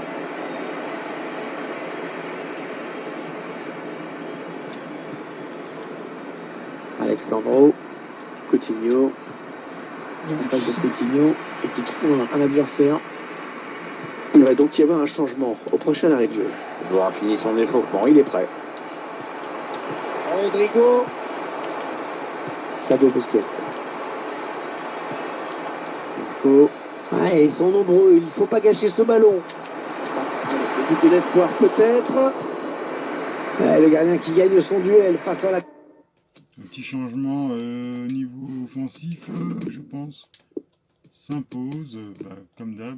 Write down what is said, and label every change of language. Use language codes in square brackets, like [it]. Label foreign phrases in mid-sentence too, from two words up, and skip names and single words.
[fr] Alexandro, Coutinho. On passe de Coutinho et qui trouve un adversaire. Il va donc y avoir un changement au prochain arrêt de jeu. Le joueur a fini son échauffement, il est prêt. Rodrigo. Sergio Busquets. Isco. Ah, ils sont nombreux, il ne faut pas gâcher ce ballon. Le but de l'espoir peut-être. Ah, le gardien qui gagne son duel face à la... Un petit changement au niveau offensif, je pense, s'impose, comme d'hab.